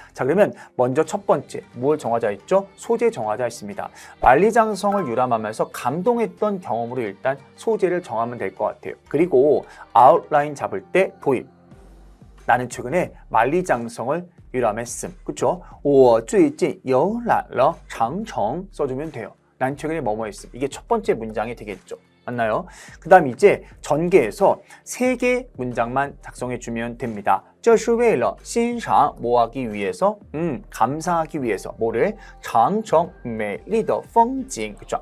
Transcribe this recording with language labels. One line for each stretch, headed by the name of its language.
Korean: 자, 그러면 먼저 첫 번째 뭘 정하자 했죠? 소재 정하자 했습니다. 만리장성을 유람하면서 감동했던 경험으로 일단 소재를 정하면 될 것 같아요. 그리고 아웃라인 잡을 때 도입. 나는 최근에 만리장성을 유람했음. 그쵸?
Chinese: 我最近游览了长城
Korean: 써주면 돼요. 난 최근에 뭐뭐 했음. 이게 첫 번째 문장이 되겠죠. 맞나요? 그 다음 이제 전개해서 3개 문장만 작성해 주면 됩니다.
Chinese: 这是为了欣赏
Korean: 뭐 하기 위해서? 감상하기 위해서. 뭐를?
Chinese: 长城美丽的风景.
Korean: 그쵸?